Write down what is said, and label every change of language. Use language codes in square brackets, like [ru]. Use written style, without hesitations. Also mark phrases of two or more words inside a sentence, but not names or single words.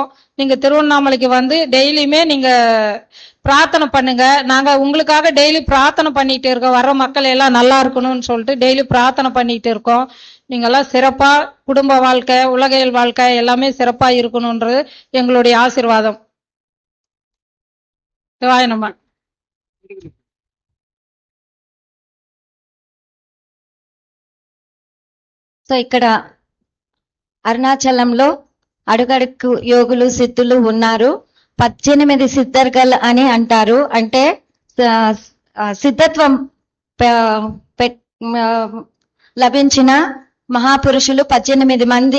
[ta] நீங்க திருவண்ணாமலைக்கு வந்து டெய்லியுமே நீங்க பிரார்த்தனை பண்ணுங்க. நாங்க உங்களுக்காக டெய்லி பிரார்த்தனை பண்ணிட்டு இருக்கோம். வர்ற மக்கள் எல்லாம் நல்லா இருக்கணும்னு சொல்லிட்டு டெய்லி பிரார்த்தனை பண்ணிட்டு இருக்கோம். நீங்கெல்லாம் சிறப்பா குடும்ப வாழ்க்கை, உலகியல் வாழ்க்கை எல்லாமே சிறப்பா இருக்கணும்ன்றது எங்களுடைய ஆசீர்வாதம். சிவாய நம. [te] సో ఇక్కడ అరుణాచలంలో అడుగడుగు యోగులు సిద్ధులు ఉన్నారు. 18 సిద్ధర్గల్ అని అంటారు. అంటే సిద్ధత్వం లభించిన మహాపురుషులు 18 మంది.